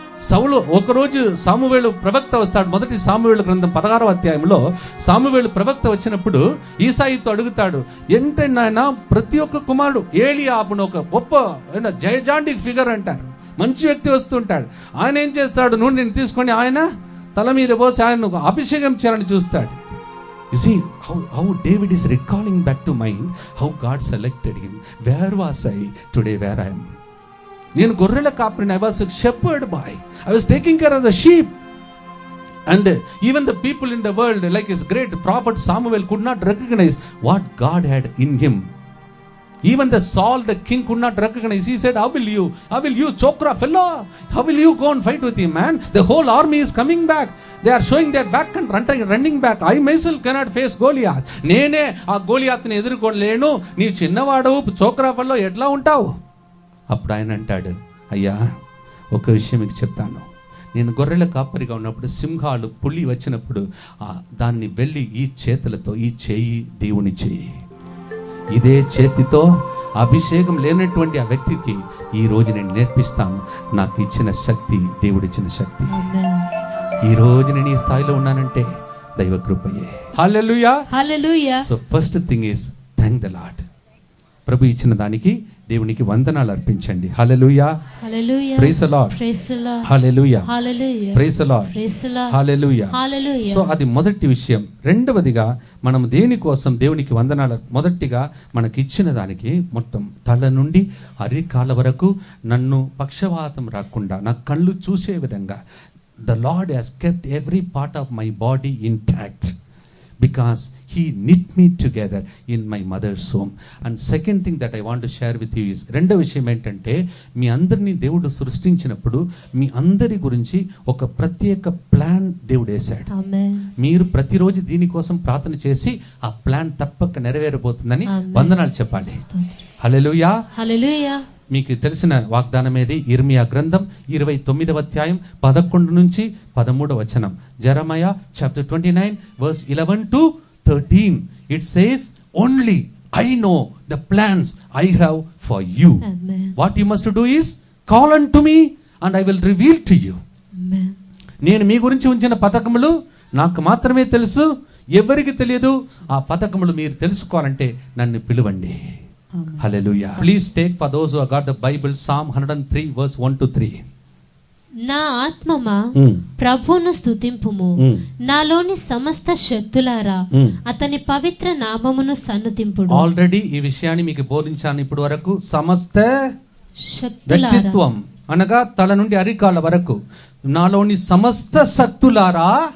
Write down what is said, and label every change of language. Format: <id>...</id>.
<te>సౌలు ఒకరోజు సామువేలు ప్రవక్త వస్తాడు. మొదటి సామువేలు గ్రంథం 16వ అధ్యాయంలో సామువేలు ప్రవక్త వచ్చినప్పుడు ఈసాయితో అడుగుతాడు, ఏంటంటే నాయన ప్రతి ఒక్క కుమారుడు ఏలియాబును ఒక గొప్ప జయజాంటిక్ ఫిగర్ అంటారు, మంచి వ్యక్తి వస్తుంటాడు. ఆయన ఏం చేస్తాడు, నూనె నేను తీసుకొని ఆయన తల మీద పోసి ఆయన అభిషేకం చేయాలని చూస్తాడు.</te> <en>You see how David is recalling back to mind how God selected him. Where was I today? Where I am?</en> <te>నేను గొర్రెల కాపరిని.</te> <en>I was a shepherd boy. I was taking care of the sheep. And even the people in the world, like his great prophet Samuel, could not recognize what God had in him. Even the Saul, the king, could not recognize. He said, how will you chokra fellow? How will you go and fight with him, man? The whole army is coming back. They are showing their back and running back. I myself cannot face Goliath.</en> <te>నేనే ఆ గోలియాత్ని ఎదుర్కోలేను, నీవు చిన్నవాడు Chokra fellow ఎట్లా ఉంటావు? అప్పుడు ఆయన అంటాడు, అయ్యా ఒక విషయం మీకు చెప్తాను, నేను గొర్రెల కాపరిగా ఉన్నప్పుడు సింహాలు పులి వచ్చినప్పుడు దాన్ని వెళ్ళి ఈ చేతులతో, ఈ చేయి దేవుని చేయి, ఇదే చేతితో అభిషేకం లేనటువంటి ఆ వ్యక్తికి ఈ రోజు నేను నేర్పిస్తాను. నాకు ఇచ్చిన శక్తి దేవుడిచ్చిన శక్తి. ఈ రోజు నేను ఈ స్థాయిలో ఉన్నానంటే దైవ కృపయే. హల్లెలూయా. హల్లెలూయా.</te> <en>So first thing is thank the lord.</en> <te>ప్రభు ఇచ్చిన దానికి దేవునికి వందనాలు అర్పించండి. హల్లెలూయా. హల్లెలూయా.</te> <en>Praise the lord. Praise the lord.</en> <te>Hallelujah. Hallelujah.</te> <en>Praise the lord. Praise the lord.</en> <te>Hallelujah. Hallelujah. So అది మొదటి విషయం. రెండవదిగా మనం దేనికోసం దేవునికి వందనాలు, మొదటిగా మనకి ఇచ్చిన దానికి మొత్తం తల నుండి అరికాళ్ళ వరకు నన్ను పక్షవాతం రాకుండా నా కళ్ళు చూసే విధంగా</te> <en>the Lord has kept every part of my body intact. because he knit me together in my mother's womb. And second thing that I want to share with you is,</en> <te>రెండో విషయం ఏంటంటే, మీ అందరినీ దేవుడు సృష్టించినప్పుడు మీ అందరి గురించి ఒక ప్రత్యేక ప్లాన్ దేవుడు వేశాడు. మీరు ప్రతిరోజు దీనికోసం ప్రార్థన చేసి ఆ ప్లాన్ తప్పక నెరవేరబోతుందని వందనాలు చెప్పాలి. హల్లెలూయా. హల్లెలూయా. మీకు తెలిసిన వాగ్దానం ఏది? ఇర్మియా గ్రంథం 29వ అధ్యాయం 11 నుంచి 13వ వచనం.</te> <en>Jeremiah chapter 29 verse 11 to 13. It says, only I know the plans I have for you. Amen. What you must do is call unto me and I will reveal to you. Amen. నేను మీ గురించి ఉంచిన పథకములు నాకు మాత్రమే తెలుసు, ఎవరికి తెలియదు. ఆ పథకములు మీరు తెలుసుకోవాలంటే నన్ను పిలువండి. Hallelujah. Please take, for those who have got the Bible, Psalm 103 verse 1 to 3.</en> <te>నా ఆత్మమా ప్రభువును స్తుతింపుము, నాలోని సమస్త శక్తులారా అతని పవిత్ర నామమును సన్నుతింపుడు. ఆల్రెడీ ఈ విషయాన్ని మీకు బోధించాను ఇప్పటి వరకు. సమస్త శక్తులారా వ్యక్తిత్వం అనగా తల నుండి అరికాళ్ళ వరకు నాలోని సమస్త శక్తులారా</te>